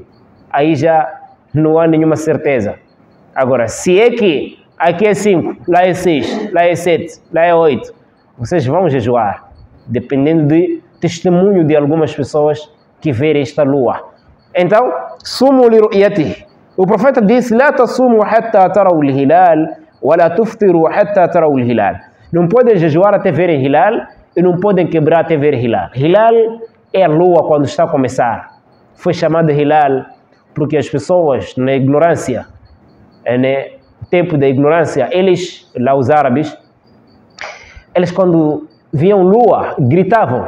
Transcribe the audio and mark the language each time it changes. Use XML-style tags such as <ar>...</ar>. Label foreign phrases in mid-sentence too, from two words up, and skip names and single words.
<pt>Aí já não há nenhuma certeza. Agora, se é que aqui é 5, lá é 6, lá é 7, lá é 8, vocês vão jejuar, dependendo do testemunho de algumas pessoas que verem esta lua.</pt> <ar>Então, صوموا لرؤيته.</ar> <pt>O profeta disse:</pt> <ar>"لا تصوموا حتى تروا الهلال ولا تفطروا حتى تروا الهلال."</ar> <pt>Não podem jejuar até verem hilal e não podem quebrar até ver hilal. Hilal é a lua quando está a começar. Foi chamado hilal porque as pessoas, na ignorância, no tempo da ignorância, eles, lá os árabes, eles quando viam lua, gritavam.</pt>